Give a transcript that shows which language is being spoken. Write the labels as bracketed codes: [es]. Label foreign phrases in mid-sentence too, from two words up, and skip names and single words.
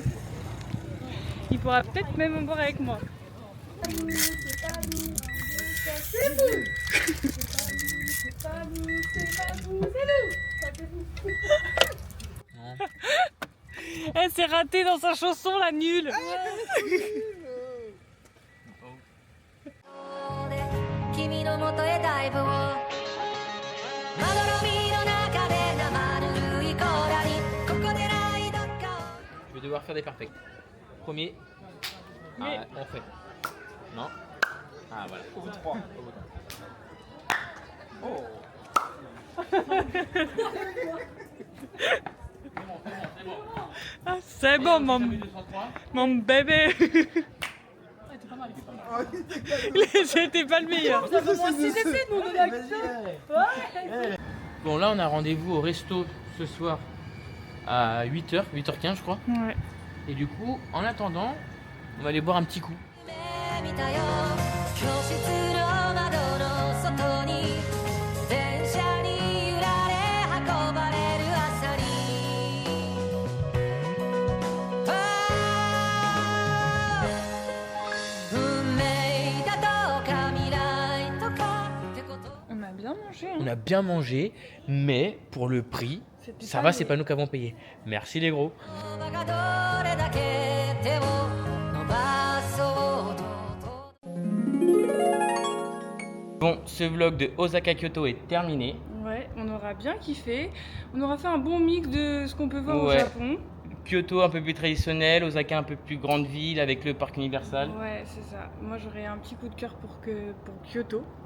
[fr] Il pourra peut-être même en boire avec moi. Elle s'est ratée dans sa chanson, la nulle. [ja] 君の元へダイブをまどろみの中で生ぬるい甲羅にここでライドか [fr] Je vais devoir faire des perfects. Premier. Mais- Ah, on fait. Non. Ah voilà. Au bout de 3. Ah, c'est bon, mon bébé. C'était pas le meilleur. Bon là on a rendez-vous au resto ce soir à 8h, 8h15 je crois. Ouais. Et du coup, en attendant, on va aller boire un petit coup. [ja] 見たよ教室の窓の外に電車に揺られ運ばれる朝に運命だとか未来とかってこと [fr] On a bien mangé. On Hein. a bien mangé, mais pour le prix, C'était ça pas va, le- c'est pas nous qui avons payé. Merci les gros. [ja] 言葉がどれだけ手を伸ばそうと [fr] Bon, ce vlog de Osaka Kyoto est terminé. Ouais, on aura bien kiffé. On aura fait un bon mix de ce qu'on peut voir au Ouais. Japon. Kyoto un peu plus traditionnel, Osaka un peu plus grande ville avec le parc Universal. Ouais, c'est ça. Moi, j'aurais un petit coup de cœur pour Kyoto, pour